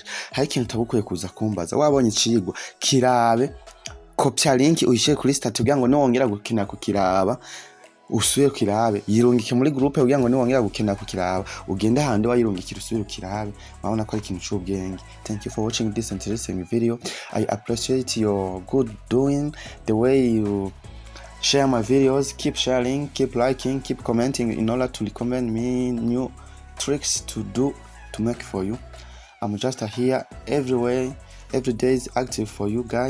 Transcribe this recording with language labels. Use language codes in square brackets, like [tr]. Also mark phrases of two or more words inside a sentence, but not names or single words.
[rn] hari ikintu tabukwiye kuza kumbaza, wabonye icigwa kirabe, [en] copy link [rn] uyishire kuri stat kugira ngo nongera gukina kukiraba, usuye kirabe, yirungike muri groupe kugira ngo niwongera gukina kukiraba, ugende handi wayirungikira usuye kirabe. mabona ko ari ikintu cy'ubwenge. [en] Thank you for watching this interesting video. I appreciate your good doing, the way you share my videos. Keep sharing, keep liking, keep commenting in order to recommend me new tricks to make for you. I'm just here every day is active for you guys.